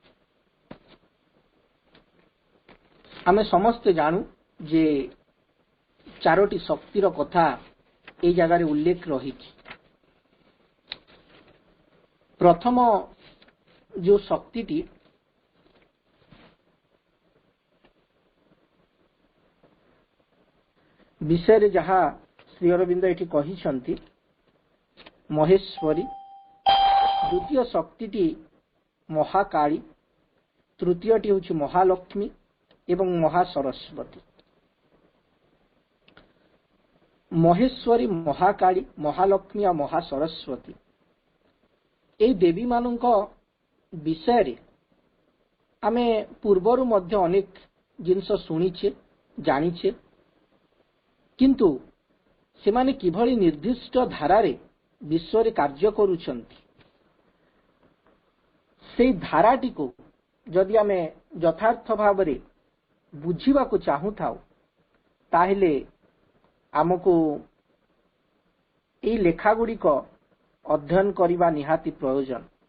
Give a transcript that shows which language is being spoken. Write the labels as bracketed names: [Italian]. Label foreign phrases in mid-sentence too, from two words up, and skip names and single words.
[Odia] ଆମେ ସମସ୍ତ ଜାଣୁ ଯେ ଚାରୋଟି ଶକ୍ତିର କଥା ଏ ଜାଗା ରେ ଉଲ୍ଲେଖ ରହି। ପ୍ରଥମ ଯୋ ଶକ୍ତିଟି ବିଷୟ ରେ ଯାହା ଶ୍ରୀ ଅରବିନ୍ଦ ଏଠି କହିଛନ୍ତି ମହେଶ୍ୱରୀ, ଦ୍ୱିତୀୟ ଶକ୍ତିଟି ମହାକାଳୀ, ତୃତୀୟଟି ହେଉଛି ମହାଲକ୍ଷ୍ମୀ ଏବଂ ମହାସରସ୍ୱତୀ। ମହେଶ୍ୱରୀ, ମହାକାଳୀ, ମହାଲକ୍ଷ୍ମୀ ଔର ମହାସରସ୍ୱତୀ ଏ ଦେବୀ ମାନଙ୍କ ବିଷୟ ରେ ଆମେ ପୂର୍ବରୁ ମଧ୍ୟ ଅନେକ ଜିନିଷ ଶୁଣିଛେ ଜାଣିଛେ, କିନ୍ତୁ ସେମାନେ କିଭଳି ନିର୍ଦ୍ଦିଷ୍ଟ ଧାରାରେ ବିଶ୍ୱ ରେ କାର୍ଯ୍ୟ କରୁଛନ୍ତି ସେ ଧାରାଟି କୁ ଯଦି ଆମେ ଯଥାର୍ଥ ଭାବ ରେ ବୁଝିବା କୁ ଚାହୁଁଥାଉ ତାହେଲେ ଆମକୁ ଏ ଲେଖା ଗୁଡ଼ି କୁ ଅଧ୍ୟୟନ କରିବା ନିହାତି ପ୍ରୟୋଜନ।